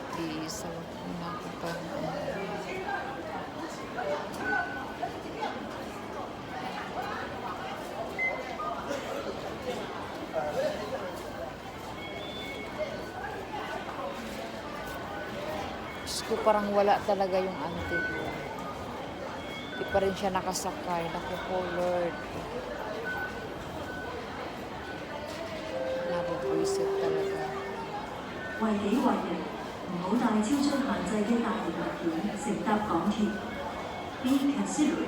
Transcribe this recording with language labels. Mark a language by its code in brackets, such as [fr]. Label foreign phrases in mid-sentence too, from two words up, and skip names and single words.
[tl] Please, huwag mo na ako pang Diyos ko, parang wala talaga yung auntie ko. Di pa rin siya nakasakay. Naku po, Lord. Napag-isip talaga. [yue] 為己為人，唔好帶超出限制嘅大型物件乘搭港鐵。 [en] Be considerate.